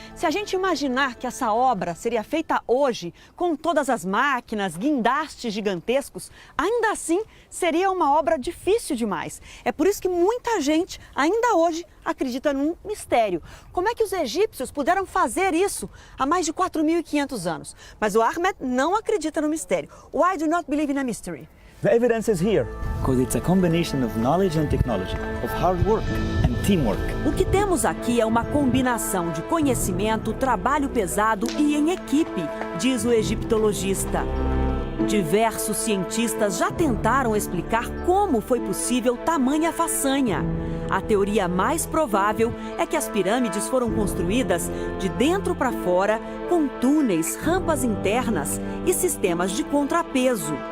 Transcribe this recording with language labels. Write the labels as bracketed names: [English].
[Portuguese] Se a gente imaginar que essa obra seria feita hoje, com todas as máquinas, guindastes gigantescos, ainda assim seria uma obra difícil demais. É por isso que muita gente, ainda hoje, acredita num mistério. Como é que os egípcios puderam fazer isso há mais de 4.500 anos? Mas o Ahmed não acredita no mistério. [English] Why do you not believe in a mystery? The evidence is here, because it's a combination of knowledge and technology, of hard work and teamwork. [Portuguese] O que temos aqui é uma combinação de conhecimento, trabalho pesado e em equipe, diz o egiptologista. Diversos cientistas já tentaram explicar como foi possível tamanha façanha. A teoria mais provável é que as pirâmides foram construídas de dentro para fora, com túneis, rampas internas e sistemas de contrapeso.